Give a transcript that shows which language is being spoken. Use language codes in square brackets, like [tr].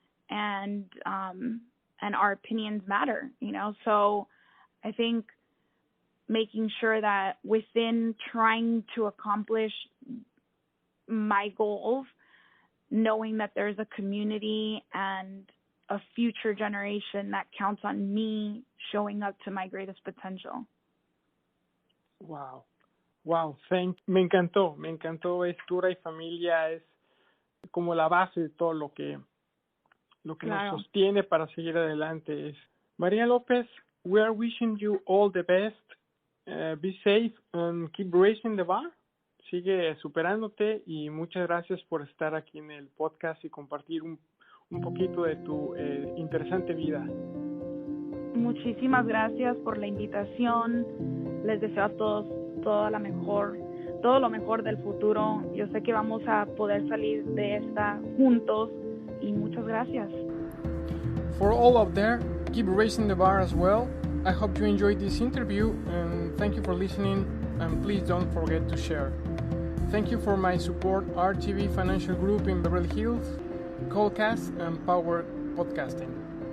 [en] And our opinions matter, So I think making sure that within trying to accomplish my goals, knowing that there's a community and a future generation that counts on me showing up to my greatest potential. Wow. [es] Me encantó. Estura y familia es como la base de todo lo que Claro. nos sostiene para seguir adelante. [en] Maria Lopez, we are wishing you all the best. Be safe and keep raising the bar. [es] Sigue superándote y muchas gracias por estar aquí en el podcast y compartir un poquito de tu interesante vida. Muchísimas gracias por la invitación. Les deseo a todos todo lo mejor del futuro. Yo sé que vamos a poder salir de esta juntos y muchas gracias. [en] For all out there, keep raising the bar as well. I hope you enjoyed this interview and thank you for listening, and please don't forget to share. Thank you for my support, RTV Financial Group in Beverly Hills, Callcast, and Power Podcasting.